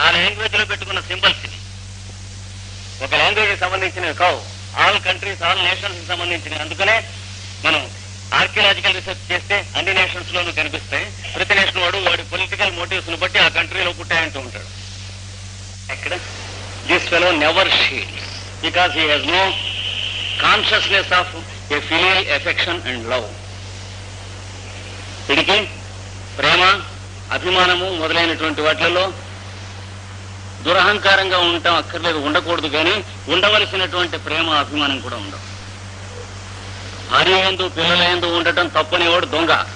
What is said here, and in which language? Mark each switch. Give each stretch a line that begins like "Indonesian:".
Telugu: ఆ లాంగ్వేజ్ లో పెట్టుకున్న సింబల్స్ ఇది. ఒక లాంగ్వేజ్ కి సంబంధించినవి కావు,
English: all countries all nations
Telugu: కి సంబంధించినవి. అందుకనే మనం ఆర్కియలాజికల్ రీసెర్చ్ చేస్తే అన్ని నేషన్స్ లోనూ కనిపిస్తాయి. ప్రతి నేషన్ వాడి పొలిటికల్ మోటివ్స్ ను బట్టి ఆ కంట్రీలో పుట్టాయంటూ ఉంటాడు. ఇక్కడ
English: This fellow never shields because he has no consciousness of a filial affection and love.
Telugu: వీడికి ప్రేమ, అభిమానము మొదలైనటువంటి వాటిలలో దురహంకారంగా ఉండటం అక్కర్లేదు, ఉండకూడదు. కానీ ఉండవలసినటువంటి ప్రేమ, అభిమానం కూడా ఉండవు. భార్య యందు పిల్లల యందు ఉండటం తప్పనేవాడు దొంగ.